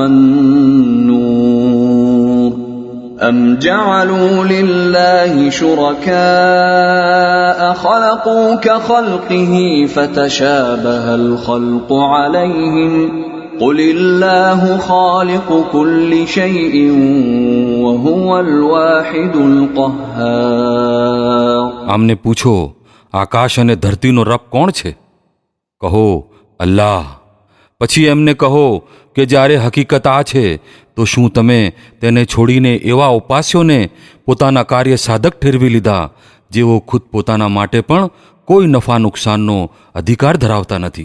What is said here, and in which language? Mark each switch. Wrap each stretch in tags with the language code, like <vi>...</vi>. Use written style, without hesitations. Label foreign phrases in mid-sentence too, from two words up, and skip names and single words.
<ar>وَالنُّورُ أَمْ جَعَلُوا لِلَّهِ شُرَكَاءَ خَلَقُوا كَخَلْقِهِ فَتَشَابَهَ الْخَلْقُ عَلَيْهِمْ قُلِ اللَّهُ خَالِقُ كُلِّ شَيْءٍ وَهُوَ الْوَاحِدُ الْقَهَّارُ.</ar> <gu>આમને પૂછો, આકાશ અને ધરતીનો રબ કોણ છે? કહો, અલ્લાહ. પછી એમને કહો કે જ્યારે હકીકત આ છે તો શું તમે તેને છોડીને એવા ઉપાસ્યોને પોતાના કાર્ય સાધક ઠેરવી લીધા જેઓ ખુદ પોતાના માટે પણ કોઈ નફા નુકસાનનો અધિકાર ધરાવતા નથી?</gu>